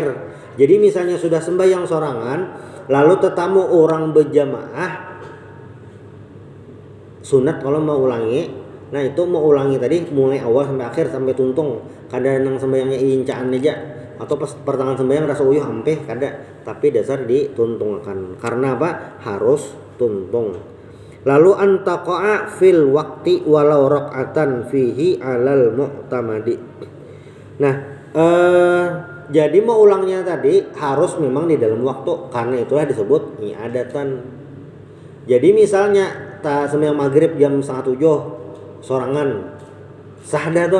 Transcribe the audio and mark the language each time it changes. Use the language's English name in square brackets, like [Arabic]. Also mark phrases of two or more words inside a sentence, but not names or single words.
[Banjar] Jadi misalnya sudah sembahyang sorangan, lalu tetamu orang berjamaah, sunat kalau mau ulangi. Nah itu mau ulangi tadi mulai awal sampai akhir sampai tuntung. Kada nang sembahyangnya incaan aja atau pas pertengahan sembahyang rasa uyuh ampe kada. Tapi dasar dituntungkan. Karena apa? Harus tuntung. Lalu [Arabic] أن تقع في الوقت ولو ركعة فيه على المعتمد. [Banjar] Nah, jadi mau ulangnya tadi harus memang di dalam waktu, karena itulah disebut i'adatan. Jadi misalnya sembahyang maghrib jam 6:30 sorangan, sah dah tuh.